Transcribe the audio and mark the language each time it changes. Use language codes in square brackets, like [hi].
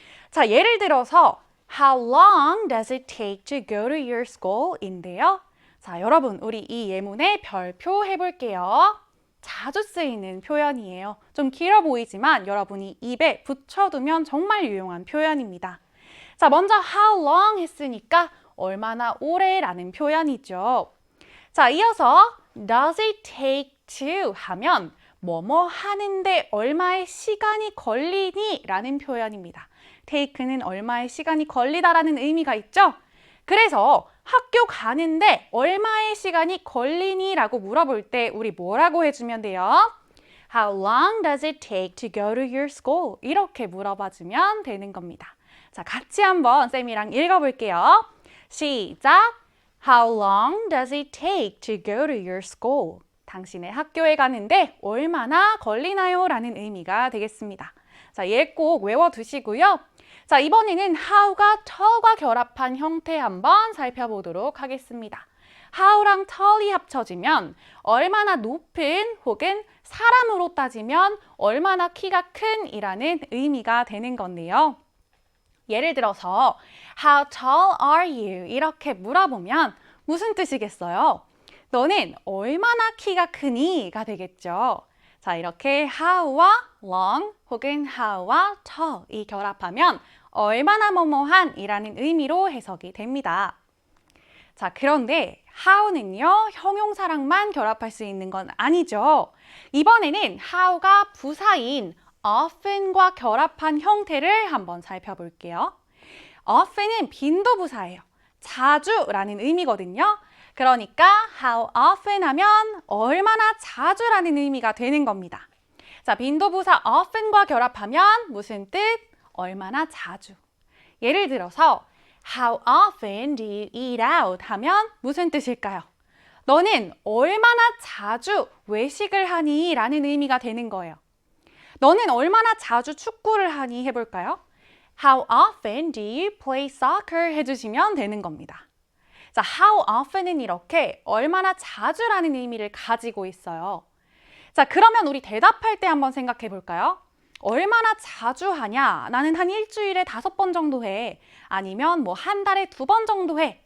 [ko] 자, 예를 들어서 [en] How long does it take to go to your school? [ko] 인데요. 자, 여러분 우리 이 예문에 별표 해볼게요. 자주 쓰이는 표현이에요. 좀 길어 보이지만 여러분이 입에 붙여두면 정말 유용한 표현입니다. 자, 먼저 how long 했으니까 얼마나 오래라는 표현이죠. 자, 이어서 [en] does it take to [ko] 하면 뭐뭐 하는데 얼마의 시간이 걸리니? 라는 표현입니다. take는 얼마의 시간이 걸리다라는 의미가 있죠? 그래서 학교 가는데 얼마의 시간이 걸리니? 라고 물어볼 때 우리 뭐라고 해주면 돼요? [en] How long does it take to go to your school? [ko] 이렇게 물어봐주면 되는 겁니다. 자, 같이 한번 쌤이랑 읽어볼게요. 시작! [en] How long does it take to go to your school? [ko] 당신의 학교에 가는데 얼마나 걸리나요? 라는 의미가 되겠습니다. 자, 얘 꼭 외워두시고요. 자, 이번에는 how가 tall과 결합한 형태 한번 살펴보도록 하겠습니다. how랑 tall이 합쳐지면 얼마나 높은 혹은 사람으로 따지면 얼마나 키가 큰 이라는 의미가 되는 건데요. 예를 들어서 [en] How tall are you? [ko] 이렇게 물어보면 무슨 뜻이겠어요? 너는 얼마나 키가 크니? 가 되겠죠. 자, 이렇게 how와 long 혹은 how와 tall이 결합하면 얼마나 뭐뭐한 이라는 의미로 해석이 됩니다. 자, 그런데 how는요, 형용사랑만 결합할 수 있는 건 아니죠. 이번에는 how가 부사인 often과 결합한 형태를 한번 살펴볼게요. often은 빈도부사예요. 자주라는 의미거든요. 그러니까 how often 하면 얼마나 자주라는 의미가 되는 겁니다. 자, 빈도부사 often과 결합하면 무슨 뜻? 얼마나 자주. 예를 들어서 [en] How often do you eat out? [ko] 하면 무슨 뜻일까요? 너는 얼마나 자주 외식을 하니? 라는 의미가 되는 거예요. 너는 얼마나 자주 축구를 하니? 해볼까요? [en] How often do you play soccer? [ko] 해주시면 되는 겁니다. 자, how often은 이렇게 얼마나 자주라는 의미를 가지고 있어요. 자, 그러면 우리 대답할 때 한번 생각해 볼까요? 얼마나 자주 하냐? 나는 한 일주일에 5번 정도 해. 아니면 뭐 한 달에 2번 정도 해.